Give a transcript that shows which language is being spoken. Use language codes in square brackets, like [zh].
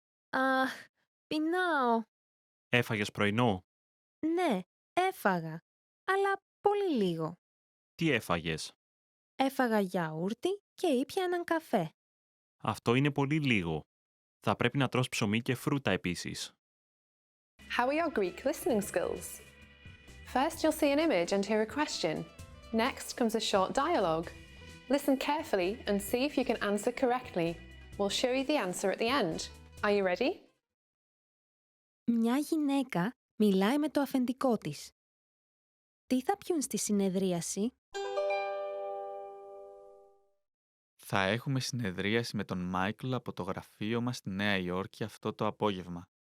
[el] Αχ, πεινάω. Έφαγες πρωινό? Ναι, έφαγα, αλλά πολύ λίγο. Τι έφαγες? Έφαγα γιαούρτι και ήπια έναν καφέ. Αυτό είναι πολύ λίγο. Θα πρέπει να τρως ψωμί και φρούτα επίσης. [en] How are your Greek listening skills? First, you'll see an image and hear a question. Next comes a short dialogue. Listen carefully and see if you can answer correctly. We'll show you the answer at the end. Are you ready? [el] Μια γυναίκα μιλάει με το αφεντικό της. Τι θα πιούν στη συνεδρίαση? Θα έχουμε συνεδρίαση με τον Μάικλ από το γραφείο μας στη Νέα Υόρκη αυτό το απόγευμα.